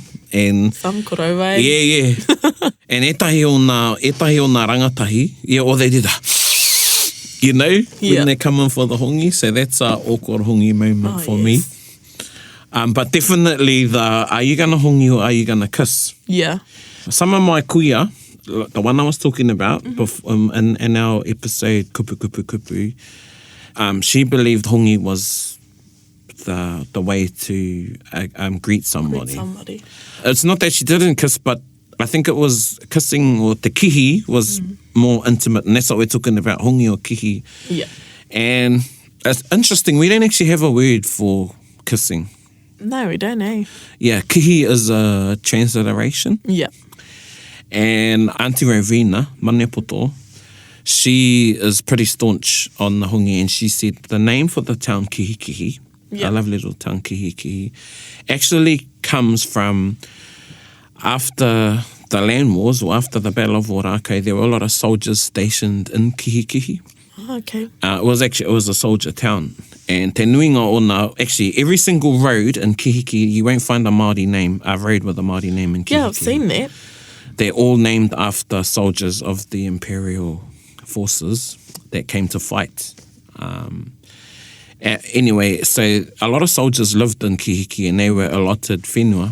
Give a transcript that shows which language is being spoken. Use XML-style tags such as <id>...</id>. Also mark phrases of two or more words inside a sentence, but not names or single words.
<en>And some kōrero, eh? Yeah. And</en> <mi>etahi o nā rangatahi,</mi> <en>or they did you know, when they come in for the hongi. So that's an awkward hongi moment for me. But definitely the, are you going to hongi or are you going to kiss? Yeah. Some of my kuia, the one I was talking about in our episode, Kupu Kupu Kupu, she believed hongi was the way to greet somebody. It's not that she didn't kiss, but I think it was kissing, or te kihi was more intimate, and that's what we're talking about, hongi or kihi. Yeah. And it's interesting, we don't actually have a word for kissing. No, we don't, eh? Yeah, kihi is a transliteration. Yeah. And Auntie Rovina, Manepoto, she is pretty staunch on the hongi, and she said the name for the town Kihi Kihi, I love little town Kihi Kihi, actually comes from after the land wars, or after the Battle of Orake, there were a lot of soldiers stationed in Kihi Kihi. Oh, okay. It was a soldier town. And</en> <mi>te nuinga o nā,</mi> <en>actually, every single road in Kihi Kihi, you won't find a Māori name, a road with a Māori name in Kihi Kihi. Yeah, I've seen that. They're all named after soldiers of the imperial forces that came to fight. Anyway, so a lot of soldiers lived in Kihi Kihi, and they were allotted whenua.</en>